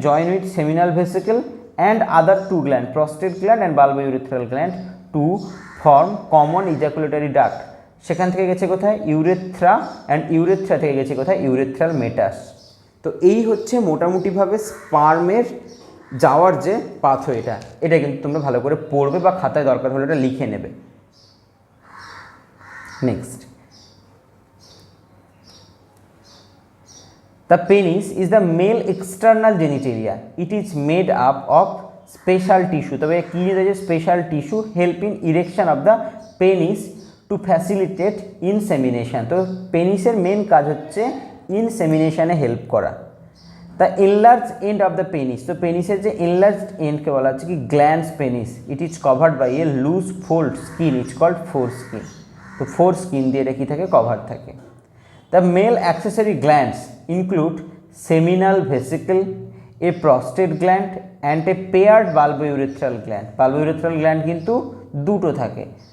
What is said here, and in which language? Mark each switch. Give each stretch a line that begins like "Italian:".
English: Join with seminal vesicle and other two gland, prostate gland and bulbourethral gland, to form common ejaculatory duct.
Bangla: সেখান থেকে গেছে কোথায়? Urethra, and urethra থেকে গেছে কোথায়? ইউরেথ্রাল মেটাস। তো এই হচ্ছে মোটামুটিভাবে স্পার্মের যাওয়ার যে পাথওয়েটা, এটা কিন্তু তোমরা ভালো করে পড়বে বা খাতায় দরকার হলে এটা লিখে নেবে।
English: Next, the penis is the male external genitalia. It is made up of special tissue.
Bangla: তবে কি রয়েছে?
English: Special tissue help in erection of the penis to facilitate insemination.
Bangla: তো পেনিসের মেন কাজ হচ্ছে ইনসেমিনেশনে হেল্প করা।
English: the enlarge end of the penis,
Bangla: তো পেনিসের যে enlarge এন্ডকে বলা হচ্ছে কি? Glance penis.
English: It is covered by a loose fold skin, it's called foreskin.
Bangla: তো ফোর স্কিন দিয়ে এটা কী থাকে? কভার থাকে।
English: The male accessory glands include seminal vesicle, a prostate gland and a paired bulbourethral gland.
Bangla: Bulbourethral gland কিন্তু দুটো থাকে।